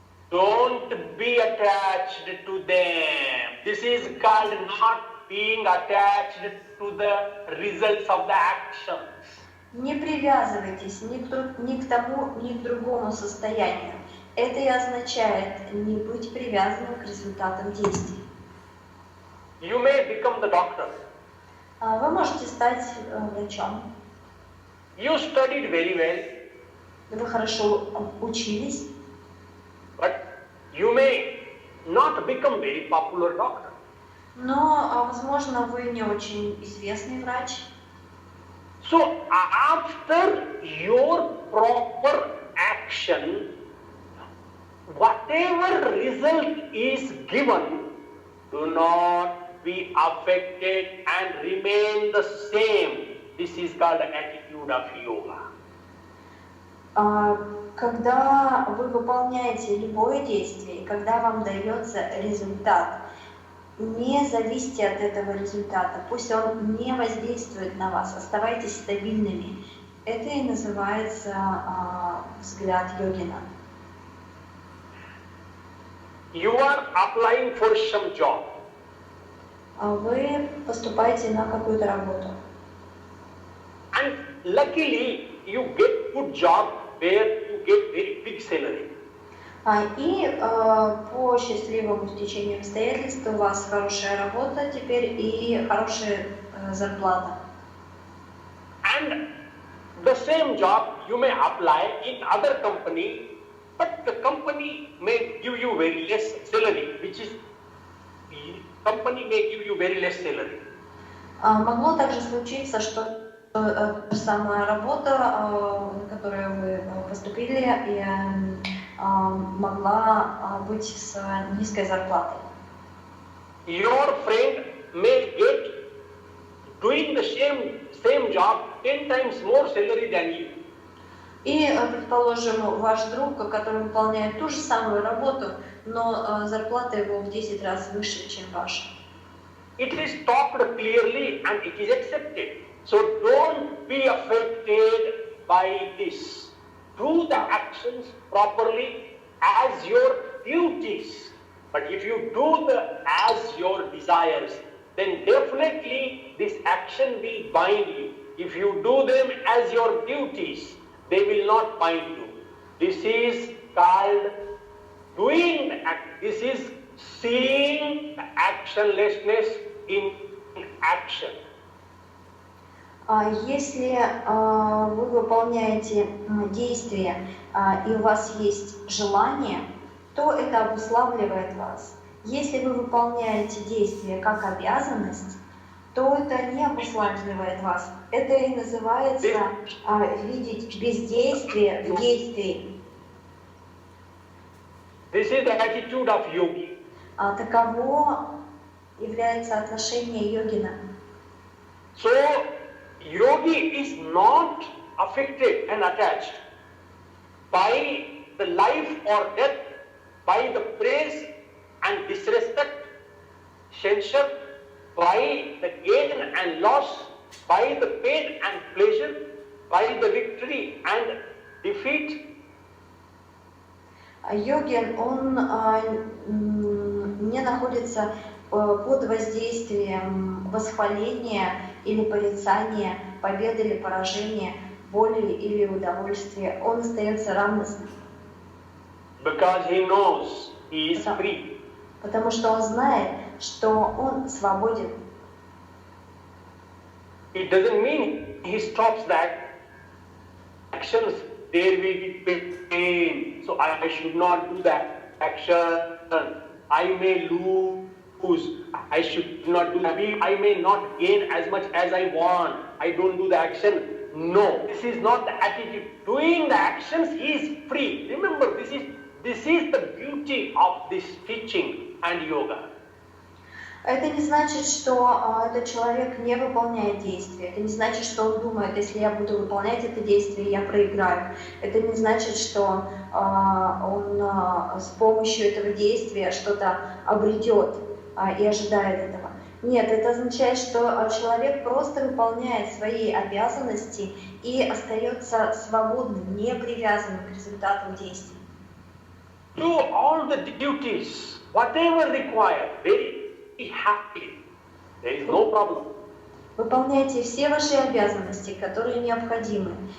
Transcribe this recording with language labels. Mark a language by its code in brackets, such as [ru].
[en] Don't be attached to them. This is called not being attached to the results of the actions. [ru] Не привязывайтесь ни к тому, ни к другому состоянию. Это и означает не быть привязанным к результатам действий. [en] You may become the doctor. [ru] Вы можете стать врачом. [en] You studied very well, [ru] Вы хорошо учились, [en] but you may not become very popular doctor. [ru] но, возможно, вы не очень известный врач. [en] So after your proper action, whatever result is given, do not be affected and remain the same. This is called the attitude of yoga. [ru] Когда вы выполняете любое действие, когда вам дается результат, не зависите от этого результата, пусть он не воздействует на вас, оставайтесь стабильными. Это и называется взгляд йогина. [en] You are applying for some job. [ru] Вы поступаете на какую-то работу. [en] And luckily, you get good job where you get very big salary. [ru] И по счастливому стечению обстоятельств у вас хорошая работа теперь и хорошая зарплата. [en] And the same job you may apply in other company, but the company may give you very less salary, which is company may give you very less salary. [ru] Могло также случиться, что та же самая работа, на которую вы поступили, могла быть с низкой зарплатой. [en] Your friend may get doing the same job 10 times more salary than you. [ru] И, предположим, ваш друг, который выполняет ту же самую работу, но зарплата его в 10 раз выше, чем ваша. [en] It is talked clearly and it is accepted. So don't be affected by this. Do the actions properly as your duties. But if you do as your desires, then definitely this action will bind you. If you do them as your duties, they will not bind you. This is called doing the act. This is seeing the actionlessness in action. [ru] Если вы выполняете действия и у вас есть желание, то это обуславливает вас. Если вы выполняете действие как обязанность, то это не обуславливает вас. Это и называется видеть бездействие в действии. [en] This is the attitude of yogi. [ru] Таково является отношение йогина. [en] So, yogi is not affected and attached by the life or death, by the praise and disrespect, censure, by the gain and loss, by the pain and pleasure, by the victory and defeat. [ru] Йогин, он не находится под воздействием восхваления или порицания, победы или поражения, боли или удовольствия. Он остается равностным. [en] Because he knows he is free. [ru] Потому что он знает, что он свободен. [en] It doesn't mean he stops that actions. There will be pain, so I should not do that action. I may lose. I should not do that. I may not gain as much as I want. I don't do the action. No, this is not the attitude. Doing the actions is free. Remember, this is the beauty of this teaching and yoga. [ru] Это не значит, что этот человек не выполняет действия. Это не значит, что он думает, если я буду выполнять это действие, я проиграю. Это не значит, что он с помощью этого действия что-то обретет и ожидает этого. Нет, это означает, что человек просто выполняет свои обязанности и остается свободным, не привязанным к результатам действий. [en] Do all the duties, whatever required, very happily. There is no problem. [ru] Выполняйте все ваши обязанности, которые необходимы.